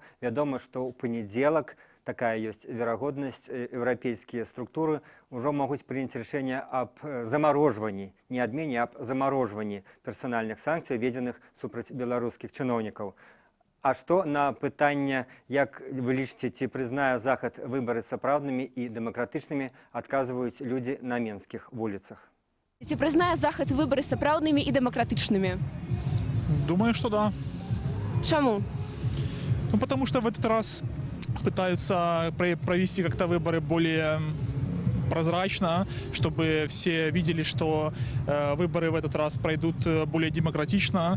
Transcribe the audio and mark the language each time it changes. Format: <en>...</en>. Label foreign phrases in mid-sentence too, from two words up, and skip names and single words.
<be>Вядома, што ў панядзелак такая ёсць верагоднасць, еўрапейскія структуры ўжо могуць прыняць рашэнне аб замарожванні, не адмене, аб замарожванні персанальных санкцый, введзеных супраць беларускіх чыноўнікаў. А што на пытанне, як вы лічыце, ці прызнае Захад выбары сапраўднымі і дэмакратычнымі, адказваюць людзі на менскіх вуліцах. Ці прызнае Захад выбары сапраўднымі і дэмакратычнымі?</be> <ru>Думаю, что да.</ru> <be>Чаму?</be> <ru>Ну, потому что в этот раз пытаются провести как-то выборы более прозрачно, чтобы все видели, что выборы в этот раз пройдут более демократично.</ru>